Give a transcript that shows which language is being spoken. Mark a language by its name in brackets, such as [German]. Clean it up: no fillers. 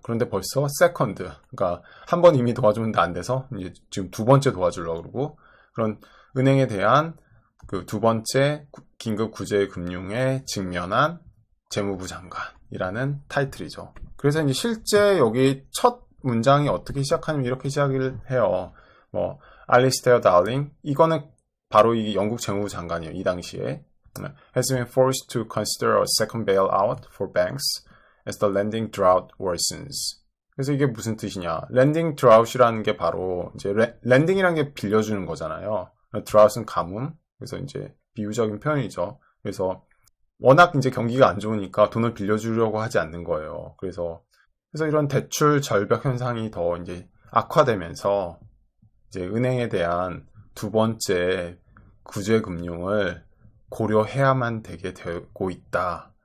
[Korean] 그런데 벌써 세컨드, 그러니까 한 번 이미 도와주는데 안 돼서 이제 지금 두 번째 도와주려고 그러고 그런 은행에 대한 그 두 번째 긴급 구제금융에 직면한 재무부 장관이라는 타이틀이죠. 그래서 이제 실제 여기 첫 문장이 어떻게 시작하냐면 이렇게 시작을 해요. 알리스테어 달링, 이거는 바로 이 영국 재무부 장관이에요. 이 당시에. [English] has been forced to consider a second bailout for banks as the lending drought worsens. [Korean] 그래서 이게 무슨 뜻이냐? lending drought이라는 게 바로 이제 lending이라는 게 빌려주는 거잖아요. drought은 가뭄. 그래서 이제 비유적인 표현이죠. 그래서 워낙 이제 경기가 안 좋으니까 돈을 빌려주려고 하지 않는 거예요. 그래서 이런 대출 절벽 현상이 더 이제 악화되면서 이제 은행에 대한 두 번째 구제 금융을 고려해야만 되게 되고 있다.